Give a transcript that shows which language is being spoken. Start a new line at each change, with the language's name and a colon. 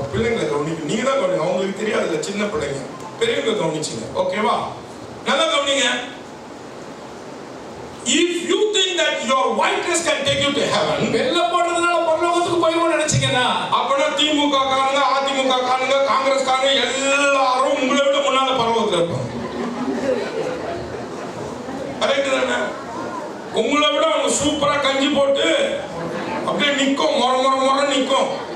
Tamil: பிள்ளைங்களை கவனிக்க நீங்க தான் கவனிங்க, அவங்களுக்கு தெரியாதுல்ல, சின்ன பிள்ளைங்க. பெரியவங்க கவனிச்சுங்க, ஓகேவா? நல்லா கவனிங்க.
English: If you think that your white dress can take you to heaven,
Tamil: வெள்ளை போடுறதுனால பரலோகத்துக்கு போய்வோம்னு நினைச்சீங்கன்னா, அப்பனா திமுக காரங்க, அதிமுக காரங்க, காங்கிரஸ் காரங்க எல்லாரும் உங்களை விட முன்னால பரலோகத்துல இருப்பாங்க. கரெக்ட் தானே? உங்களை விட அவங்க சூப்பரா கஞ்சி போட்டு அப்படியே நிக்கும், மொர நிக்கும்.